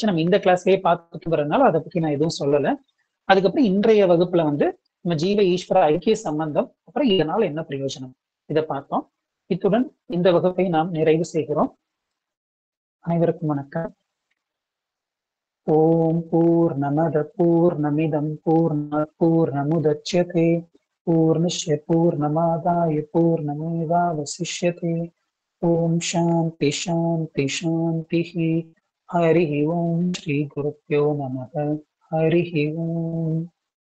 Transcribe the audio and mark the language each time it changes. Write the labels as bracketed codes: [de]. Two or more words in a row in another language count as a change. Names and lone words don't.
[ta] நம்ம இந்த கிளாஸ்லயே பார்த்துக்கிறதுனால அதை பத்தி நான் எதுவும் சொல்லல. அதுக்கப்புறம் இன்றைய வகுப்புல வந்து நம்ம ஜீவ ஈஸ்வர ஐக்கிய சம்பந்தம், அப்புறம் இதனால என்ன பிரயோஜனம், இதை பார்த்தோம். இத்துடன் இந்த வகுப்பை நாம் நிறைவு செய்கிறோம். அனைவருக்கும் வணக்கம். [sa] ॐ पूर्णमदः पूर्णमिदं पूर्णात् पूर्णमुदच्यते पूर्णस्य पूर्णमादाय पूर्णमेवावशिष्यते. ॐ शान्तिः शान्तिः शान्तिः. हरि ॐ श्री गुरुभ्यो नमः. हरि ॐ.